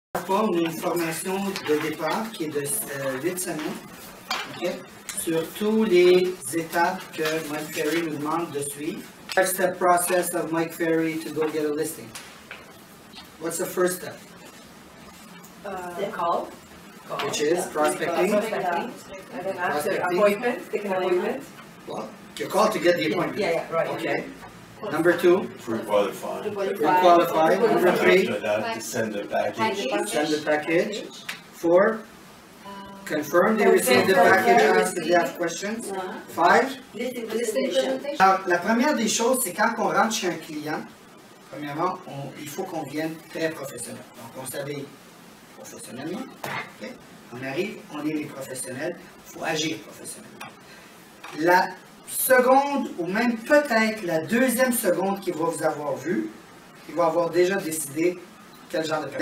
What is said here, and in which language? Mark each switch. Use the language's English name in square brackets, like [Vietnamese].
[French] On a une formation de départ qui est de 8 semaines, okay, sur toutes les étapes que Mike Ferry nous demande de suivre. [English] What's the process of Mike Ferry to go get a listing? What's the first step? Call. Which is prospecting. And then after appointment, take an appointment. Well, you call to get the appointment. Yeah, right. Okay. Number 2. Pre-qualify. Pre-qualify. Number 3. After that, to send the package. Send the package. 4. Confirm they received the package, ask if they have questions. 5. [French] Alors, la première des choses, c'est quand on rentre chez un client, premièrement, il faut qu'on vienne très professionnel. Donc, on s'habille professionnellement. Okay. On arrive, on est les professionnels, il faut agir professionnellement. La seconde, ou même peut-être la deuxième seconde qu'il va vous avoir vu, il va avoir déjà décidé quel genre de...